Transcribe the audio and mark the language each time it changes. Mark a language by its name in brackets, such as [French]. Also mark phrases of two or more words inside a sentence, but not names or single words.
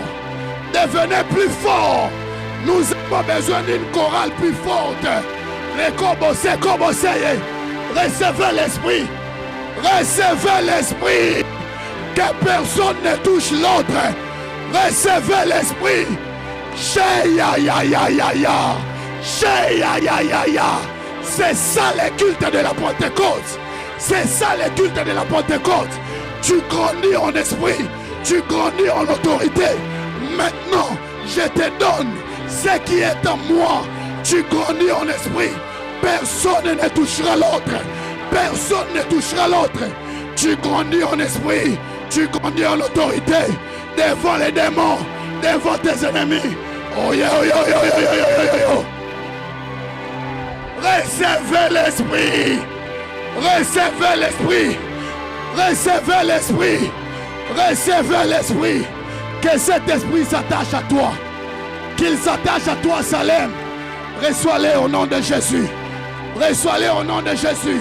[French] Devenez plus fort. Nous avons besoin d'une chorale plus forte. Recevez l'esprit. Recevez l'esprit. Que personne ne touche l'autre. Recevez l'esprit. Sheya ya ya ya ya. Sheya ya ya ya. C'est ça le culte de la Pentecôte. C'est ça le culte de la Pentecôte. Tu grandis en esprit. Tu grandis en autorité. Maintenant, je te donne ce qui est en moi. Tu grandis en esprit. Personne ne touchera l'autre. Personne ne touchera l'autre. Tu grandis en esprit. Tu grandis en autorité. Devant les démons. Devant tes ennemis. Oh yeah, oh yeah, oh yeah, oh yeah, oh yeah, oh yeah. Recevez l'esprit. Recevez l'esprit. Recevez l'esprit. Recevez l'esprit. Que cet esprit s'attache à toi. Qu'il s'attache à toi, Salem. Reçois-le au nom de Jésus. Reçois-les au nom de Jésus.